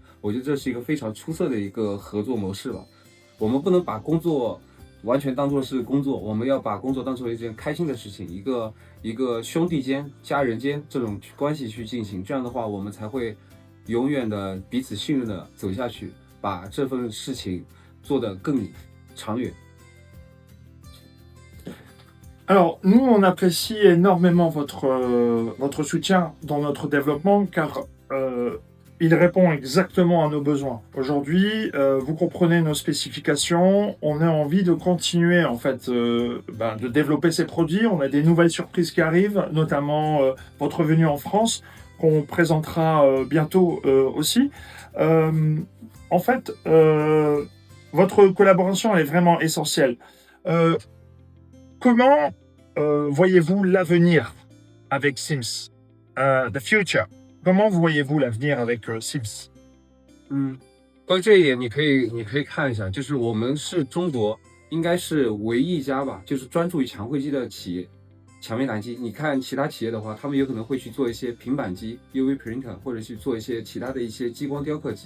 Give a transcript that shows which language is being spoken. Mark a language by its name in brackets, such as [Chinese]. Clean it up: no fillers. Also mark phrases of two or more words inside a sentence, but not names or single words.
[Chinese] 我觉得这是一个非常出色的一个合作模式吧。我们不能把工作完全当作是工作，我们要把工作当作一件开心的事情，一个兄弟间、家人间这种关系去进行。这样的话，我们才会永远的彼此信任的走下去，把这份事情做得更长远。 [French] Alors, nous, on apprécie énormément votre soutien dans notre développement, car il répond exactement à nos besoins. Aujourd'hui, vous comprenez nos spécifications, on a envie de continuer en fait de développer ces produits. On a des nouvelles surprises qui arrivent, notamment votre venue en France, qu'on présentera bientôt aussi. En fait, votre collaboration est vraiment essentielle. Comment voyez-vous l'avenir avec Sims? [English] The future. [French] Comment voyez-vous l'avenir avec Sims? [Chinese] 关于这一点，你可以看一下，就是我们是中国应该是唯一一家吧，就是专注于强绘机的企业，强面打印机。你看其他企业的话，他们有可能会去做一些平板机 [English] UV printer， [Chinese] 或者去做一些其他的一些激光雕刻机。